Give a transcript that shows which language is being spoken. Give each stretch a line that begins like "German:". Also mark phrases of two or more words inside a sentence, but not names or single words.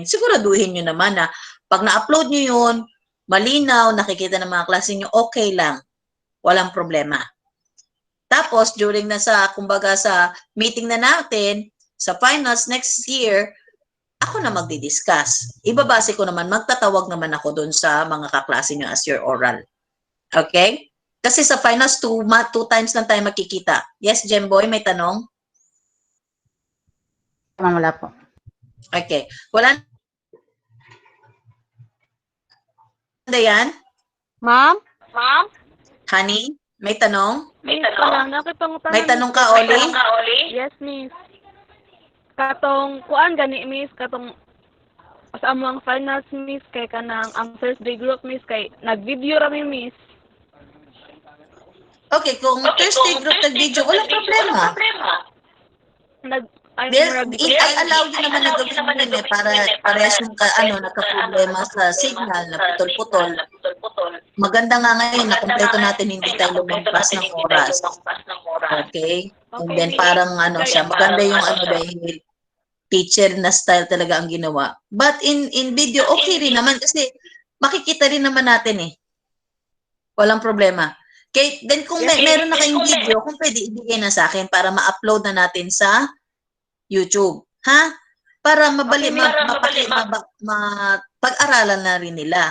Filipino: Siguraduhin nyo naman na pag na-upload nyo yun, malinaw, nakikita ng mga klase nyo, okay lang. Walang problema. Tapos, during kumbaga sa meeting na natin, sa
English: finals next year,
Filipino: ako na magdi-discuss. Ibabase ko naman, magtatawag naman ako dun sa mga kaklase nyo
English: as your oral.
Filipino: Okay? Kasi sa finals, 2 times lang tayo makikita. Yes, Jemboy, may tanong? Wala po. Okay. Wala. Dayan? Ma'am? Honey, may tanong? May tanong ka, Oli?
Cebuano: Yes, miss. Katong kuan gani, miss, katong sa among finals, miss, kay kanang ang
English: Thursday group,
Cebuano: miss, kay nag-video rami, miss.
Filipino: Okay, kung
English: Thursday group
Filipino: nag-video, walang problema. I-allow nyo naman na gawin yun para parehas yung nagka-problema sa signal na putol-putol. Maganda nga ngayon na kumpleto natin, hindi tayo lumampas ng oras. Okay?
English: And then
Filipino: parang siya, maganda yung dahil teacher na style talaga ang ginawa.
English: But in video,
Filipino: okay rin naman kasi makikita rin naman natin eh. Walang problema. Okay, then kung meron na kayong video, kung pwede ibigay na sa akin para ma-upload na natin sa YouTube. Ha? Para pag-aralan na rin nila.